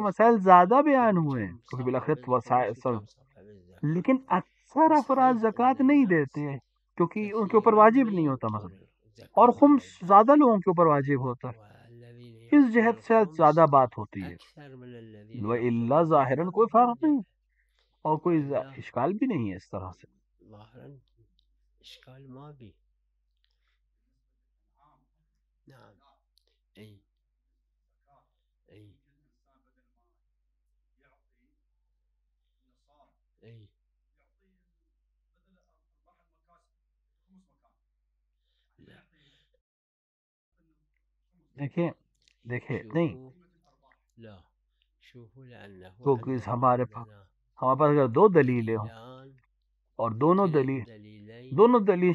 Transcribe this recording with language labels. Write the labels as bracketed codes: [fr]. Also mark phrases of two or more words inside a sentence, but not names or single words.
[ur] مسائل زیادہ بیان ہوئے ہیں کیونکہ بالآخر لیکن اکثر افراد زکوٰۃ نہیں دیتے ہیں کیونکہ ان کے اوپر واجب نہیں ہوتا مثلا، اور خمس زیادہ لوگوں کے اوپر واجب ہوتا ہے، اس جہت سے زیادہ بات ہوتی ہے، وَإِلَّا ظاہراً کوئی فرق نہیں اور کوئی اشکال بھی نہیں ہے اس طرح سے۔ اشکال ما بھی نعم ای ای ای دیکھیں نہیں کیونکہ ہمارے پاس اگر دو دلیلیں ہوں اور دونوں دلیل